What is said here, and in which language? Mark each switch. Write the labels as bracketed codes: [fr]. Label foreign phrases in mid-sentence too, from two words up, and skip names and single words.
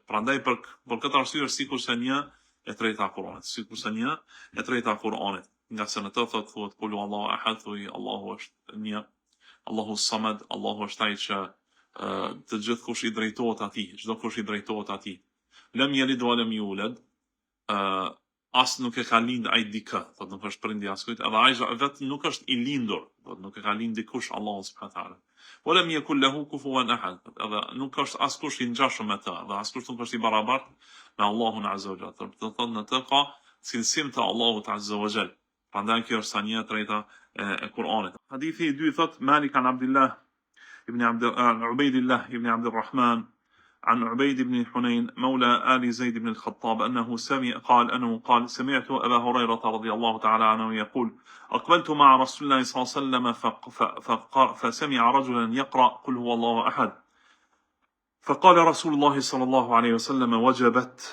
[sq] Prandaj për këtë arsye është sikurse 1/3 e Kur'anit, sikurse 1/3 e Kur'anit. Nga se në të thuhet [ar] قل هو الله أحد, [sq] thuaj Allahu është një, [ar] الله الصمد, [sq] Allahu është ai që të gjithë kush I drejtohet atij, çdo kush I drejtohet atij. [ar] لم يلد ولم يولد, [sq] as nuk e ka lind ai dikë, thot nuk është prindi askujt, edhe ai vetë nuk është I lindur, thot nuk e ka lind dikush Allahu [ar] سبحانه وتعالى. ولم يكن له كفوا أحد, [sq] edhe nuk është askush I ngjashëm me të, dhe askush nuk është I barabartë me Allahun [ar] عز وجل. [sq] Do thot në të ka cilësim të Allahut [ar] عز وجل. [sq] Prandaj kjo është sa 1/3 e Kur'anit. Hadithi I dytë thot [ar] مالك عن عبد الله ابن عبيد الله ابن عبد الرحمن عن عبيد بن حنين مولى آل زيد بن الخطاب أنه قال سمعت أبا هريرة رضي الله تعالى عنه يقول أقبلت مع رسول الله صلى الله عليه وسلم فسمع رجلا يقرأ قل هو الله أحد فقال رسول الله صلى الله عليه وسلم وجبت.